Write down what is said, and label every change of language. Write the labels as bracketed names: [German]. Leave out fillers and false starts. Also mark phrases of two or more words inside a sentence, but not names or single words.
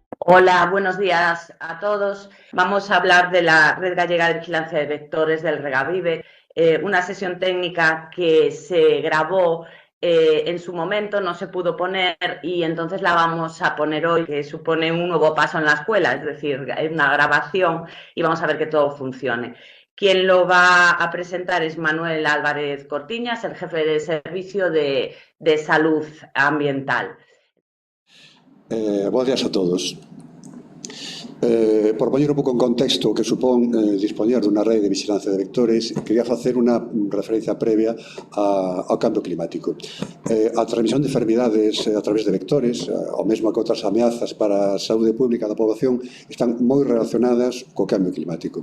[Spanish] Hola, buenos días a todos. Vamos a hablar de la Red Gallega de Vigilancia de Vectores del Regavive, una sesión técnica que se grabó en su momento, no se pudo poner y entonces la vamos a poner hoy, que supone un nuevo paso en la escuela, es decir, una grabación y vamos a ver que todo funcione. Quien lo va a presentar es Manuel Álvarez Cortiñas, el jefe de servicio de salud ambiental. [Galician] Bos días a todos. Por poñer un pouco en contexto o que supón dispoñer dunha rede de vigilancia de vectores, quería facer unha referencia previa ao cambio climático. A transmisión de enfermidades a través de vectores, ou mesmo que outras ameazas para a saúde pública da poboación, están moi relacionadas co cambio climático.